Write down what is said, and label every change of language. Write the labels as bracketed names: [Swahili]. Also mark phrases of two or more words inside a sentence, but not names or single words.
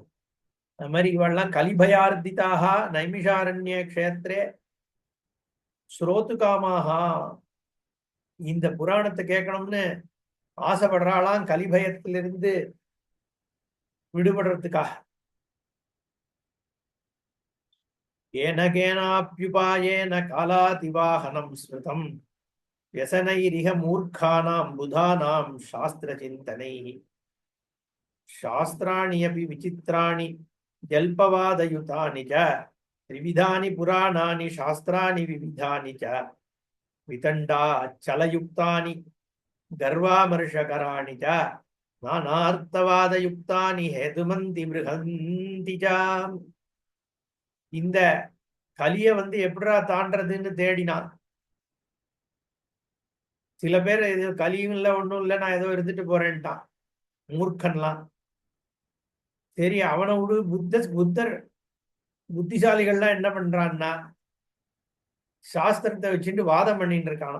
[Tamil] அது மாதிரி இவெல்லாம் [Sanskrit] कलिभयार्दिताः नैमिषारण्य क्षेत्रे श्रोतु कामाः. [Tamil] இந்த புராணத்தை கேட்கணும்னு ஆசைப்படுறாளாம் கலிபயத்திலிருந்து விடுபடுறதுக்காக. [Sanskrit] येन केनाप्युपायेन कालातिवाहनम् श्रुतम् व्यसनैरिह मूर्खानां बुधानां शास्त्रचिन्तनैः शास्त्राणि अपि विचित्राणि जल्पवादयुतानि च त्रिविधानि पुराणानि शास्त्राणि विविधानि च वितण्डाचलयुक्तानि गर्वामर्षकराणि च नानार्थवादयुक्तानि हेतुमन्ति बृहन्ति च. [Tamil] இந்த கலியை எப்படிடா தாண்டறதுன்னு தேடினான். சில பேர் இது கலியும் இல்லை ஒன்றும் இல்லை, நான் ஏதோ இருந்துட்டு போறேன்ட்டான் மூர்க்கன்லாம். சரி அவனை விடு. புத்தர் புத்திசாலிகள்லாம் என்ன பண்றான்னா சாஸ்திரத்தை வச்சுட்டு வாதம் பண்ணிட்டு இருக்கானோ.